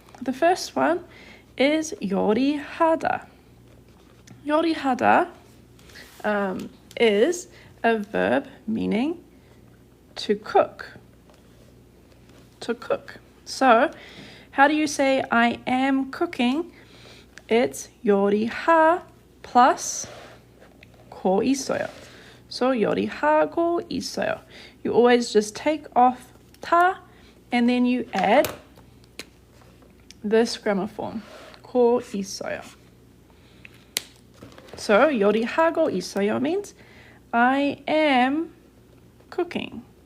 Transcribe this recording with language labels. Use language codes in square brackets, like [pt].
[en] The first one is 요리하다. 요리하다 is a verb meaning to cook. To cook. So how do you say I am cooking? It's 요리하 plus [ko] 고 있어요. So 요리하고 있어요. [en] You always just take off 타 and then you add this grammar form. [ko] 고 있어요. [en] So [ko] 요리하고 있어요 [en] means I am cooking.